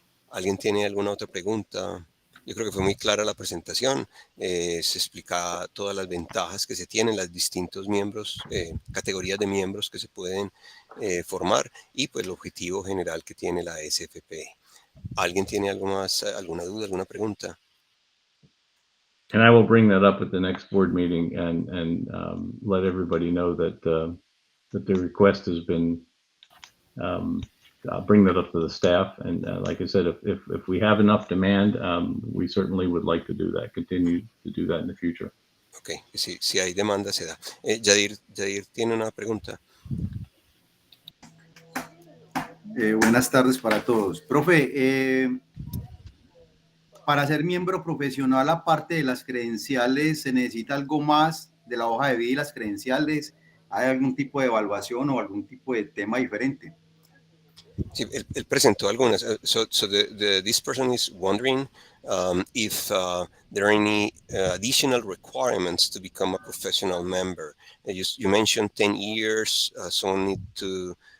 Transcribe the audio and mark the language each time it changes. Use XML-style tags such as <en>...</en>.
<es>¿Alguien tiene alguna otra pregunta? Yo creo que fue muy clara la presentación. Se explica todas las ventajas que se tienen, los distintos miembros, categorías de miembros que se pueden formar y pues el objetivo general que tiene la SFPE. ¿Alguien tiene algo más, alguna duda, alguna pregunta?</es> <en>And I will bring that up at the next board meeting and let everybody know that that the request has been. I'll bring that up to the staff, and like I said, if we have enough demand, we certainly would like to do that. Continue to do that in the future.</en> <es>Ok, si hay demanda se da. Yadir tiene una pregunta. Buenas tardes para todos. Profe, para ser miembro profesional, aparte de las credenciales, ¿se necesita algo más de la hoja de vida y las credenciales? ¿Hay algún tipo de evaluación o algún tipo de tema diferente? Sí, él presentó algunas.</es> <en>So this person is wondering if there are any additional requirements to become a professional member. You mentioned 10 years, someone need to...</en>